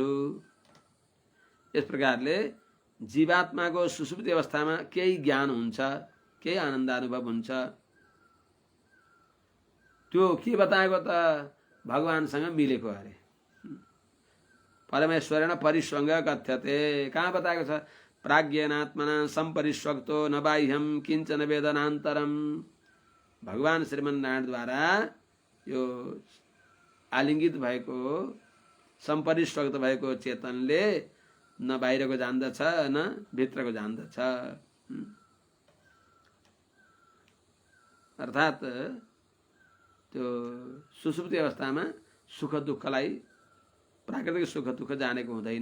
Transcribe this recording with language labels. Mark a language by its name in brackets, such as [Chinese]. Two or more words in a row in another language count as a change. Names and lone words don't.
[Nepali] यस प्रकारले जीवात्माको सुषुप्ति अवस्थामा केही ज्ञान हुन्छ, केही आनन्दानुभव हुन्छ। त्यो के बताएको त भगवानसँग मिलेको अरे। [Sanskrit] परमेश्वरेण परिस्वङ्ग कथ्यते, [Nepali] कहाँ बताएको छ? [Sanskrit] प्राज्ञेनात्मना सम्परिस्वक्तो न बाह्यम किञ्चन वेदनान्तरम। [Nepali] भगवान श्रीमन्नारायणद्वारा यो आलिङ्गित भएको, सम्परिस्वक्त भएको चेतनले न बाहिरको जान्दछ न भित्रको जान्दछ। अर्थात् त्यो सुसुप्ति अवस्थामा सुख दुःखलाई, प्राकृतिक सुख दुःख जानेको हुँदैन।